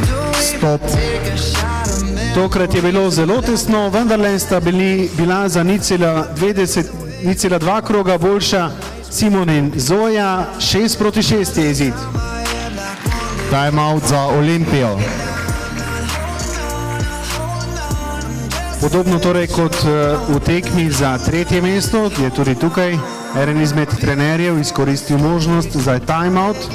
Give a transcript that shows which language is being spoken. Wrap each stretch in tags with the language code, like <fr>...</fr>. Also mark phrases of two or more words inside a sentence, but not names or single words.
<en>Do it. Stop. Take a shot of me.</en> <sl>Tokrat je bilo zelo tesno, vendarle sta bila za 0,2 kroga boljša Simon in Zoja, 6-6 je izid. Time out za Olimpijo. Podobno torej kot v tekmi za tretje mesto, je tudi tukaj eden izmed trenerjev izkoristil možnost za timeout.</sl>